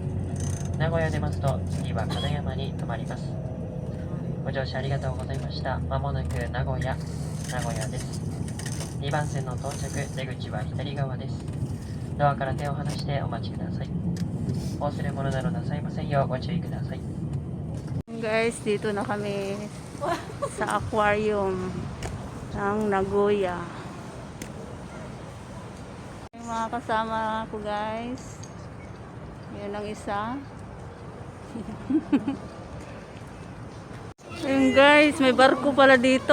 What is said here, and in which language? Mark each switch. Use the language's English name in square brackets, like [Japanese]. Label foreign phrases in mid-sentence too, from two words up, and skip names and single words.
[Japanese] 名古屋出ますと、次は金山に停まります。ご乗車ありがとうございました。まもなく名古屋です。2番線の到着、出口は左側です。ドアから手を離してお待ちください。お忘れ物などなさいませんようご注意ください。 [Filipino] Guys, dito na kami sa aquarium ng Nagoya. Yung mga kasama ko guys. Yun ang isa. Ayun guys, may barko pala dito.